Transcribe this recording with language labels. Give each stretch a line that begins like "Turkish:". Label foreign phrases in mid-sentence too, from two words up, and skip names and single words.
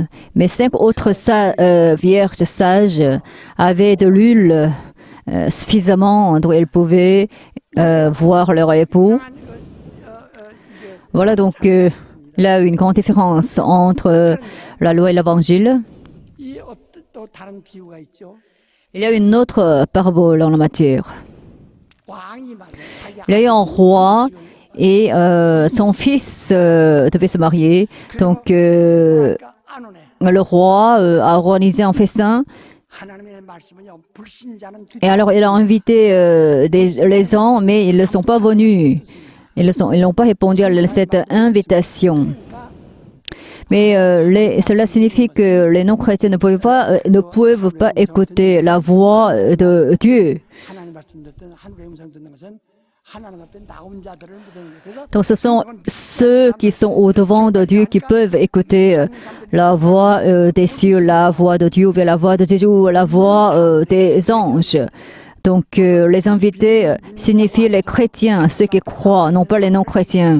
French: Mais 5 autres vierges sages avaient de l'huile suffisamment dont elles pouvaient voir leur époux. Voilà donc il y a une grande différence entre la loi et l'évangile. Il y a une autre parabole en la matière.
Korean: 왕이 말이야. 자기
French: Il y a eu un roi et son fils devait se marier. Donc,
Korean: 아내가 안 오네.
French: le roi a organisé un festin.
Korean: 하나님의 말씀은요, 불신자는
French: Et alors, il a invité les gens, mais ils ne sont pas venus. Ils n'ont pas répondu à cette invitation. Mais cela signifie que les non-chrétiens ne peuvent pas écouter la voix de Dieu.
Korean: 하나님 말씀 듣든 하늘의 음성 듣는 것은 하나님 앞에 나온 자들을 묻는 거예요. 그래서
French: Donc, ce sont ceux qui sont au-devant de Dieu qui peuvent écouter la voix des cieux, la voix de Dieu, ou bien la voix de Jésus, ou la voix des anges. Donc, les invités signifient les chrétiens, ceux qui croient, non pas les non-chrétiens.